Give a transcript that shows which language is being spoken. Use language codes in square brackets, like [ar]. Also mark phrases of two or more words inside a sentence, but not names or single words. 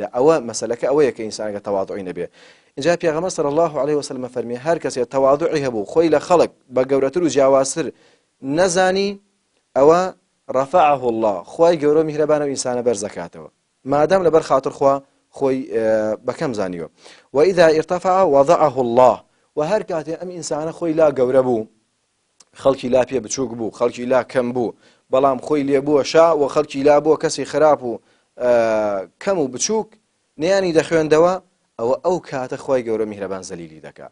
[ckb] ئەوە مەسەلەکە ئەوەیە کە ئینسانەکە تەواضوعی نەبێ. اینجا پێغەمبەر [ar] صلی الله عليه وسلم [ckb] فەرمێ هەر کەسێ تەواضوعی هەبوو خۆی لە خەڵک بە گەورەتر و جیاوازتر نەزانی ئەوە [ar] رفعه الله [ckb] خوای گەورە میهرەبانە و ئینسانە بەرزەکاتەوە مادام لەبەر خاتر خوا خۆی بەکەم زانیوە. [ar] وإذا ارتفع وضعه الله [ckb] و هەر کاتێ ئەم ئینسانە خۆی لا گەورە بوو خەڵکی لا پێ بچووک بوو خەڵکی لا کەم بوو بەڵام خۆی لێ بووە شا و خەڵکی لا بووە کەسی خراپ و کەم و بچووک نەیانی دەخوێندەوە ئەوە ئەو کاتە خوای گەورە میهرەبان زەلیلی دەکات.